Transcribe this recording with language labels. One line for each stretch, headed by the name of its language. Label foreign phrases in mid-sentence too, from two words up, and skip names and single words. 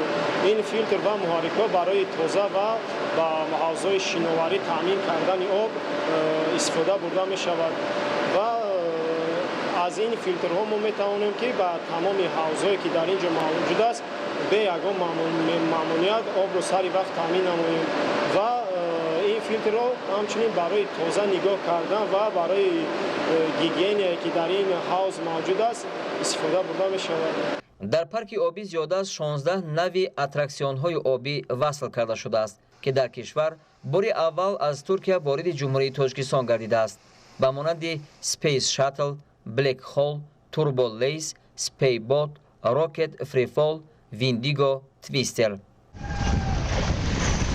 Tajik: ин филтр ва муҳаррикҳо барои тоза ва ба ҳавзҳои шиноварӣ таъмин кардани об истифода бурда мешавад ва аз ин филтрҳо мо метавонем ки ба тамоми ҳавзҳое ки дар ин ҷо мавҷуд аст бе ягон маъмуният обро сари вақт таъмин намоем ва ин филтрҳо ҳамчунин барои тоза нигоҳ кардан ва барои гигиенае ки дар ин ҳавз мавҷуд аст истифода бурда мешавад. дар парки обӣ зиёда аз 16 навъи аттраксионҳои обӣ васл карда шудааст, ки дар кишвар бори аввал аз Туркия вориди ҷумҳурии Тоҷикистон гардидааст, ба монанди Space Shuttle, Black Hole, Turbo Lace, Spacebot, Rocket Freefall, Vindigo, Twister.